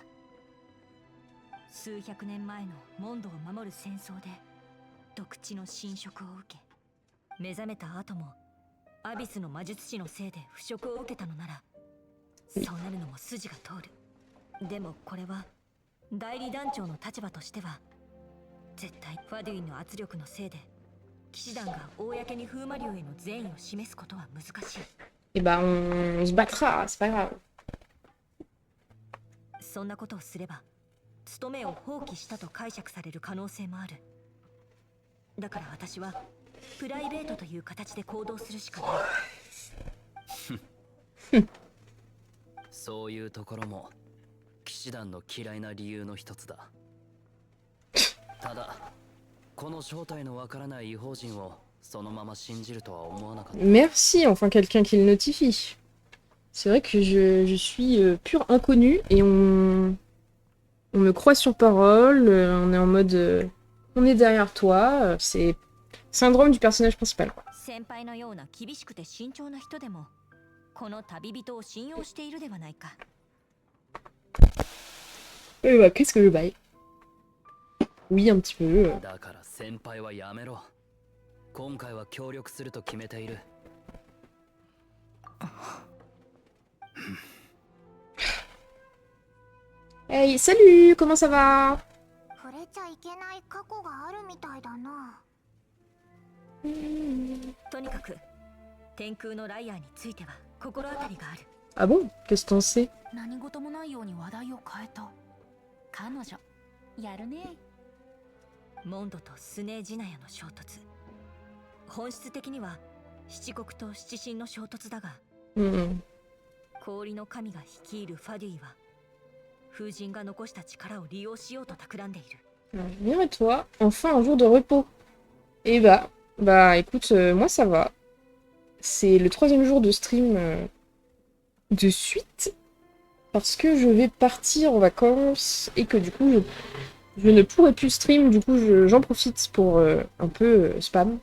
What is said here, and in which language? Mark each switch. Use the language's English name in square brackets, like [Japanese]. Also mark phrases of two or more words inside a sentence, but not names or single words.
[Japanese] 数百年前のモンドを守る戦争で毒地の侵食を受け、目覚めた後もアビスの魔術師のせいで腐食を受けたのなら、そうなるのも筋が通る。でもこれは代理団長の立場としては絶対ファデュインの圧力のせいで騎士団が公に風魔流への善意を示すことは難しい。 [French] Et bah, on se battra, c'est pas grave. [Japanese] そんなことをすれば務めを放棄したと解釈される可能性もある。だから私はプライベートという形で行動するしかない。そういうところも騎士団の嫌いな理由の一つだ。ただこの正体のわからない異邦人をそのまま信じるとは思わなかった。 [French] Merci, enfin quelqu'un qui le notifie. C'est vrai que je suis pur inconnu et on me croit sur parole, on est en mode on est derrière toi, c'est syndrome du personnage principal, quoi. [Japanese] 先輩のような厳しくて慎重な人でもこの旅人を信用しているではないか。 [French] Bah, qu'est-ce que je baille? Oui, un petit peu. [Japanese] だから先輩はやめろ。今回は協力すると決めている。 [French] Hey, salut, comment ça va? [Japanese] 触れちゃいけない過去があるみたいだな。とにかく天空のライアーについては心当たりがある。 [French] Ah bon? Qu'est-ce que t'en sais? [Japanese] 何事もないように話題を変えた。彼女やるね。モンドとスネージナヤの衝突。本質的には七国と七神の衝突だが、氷の神が率いるファデュイは風神が残した力を利用しようと企んでいる。 [French] Bien et toi, enfin un jour de repos. Et bah écoute, moi ça va. C'est le 3e jour de stream de suite. Parce que je vais partir en vacances et que du coup je ne pourrai plus stream, du coup j'en profite pour un peu spam.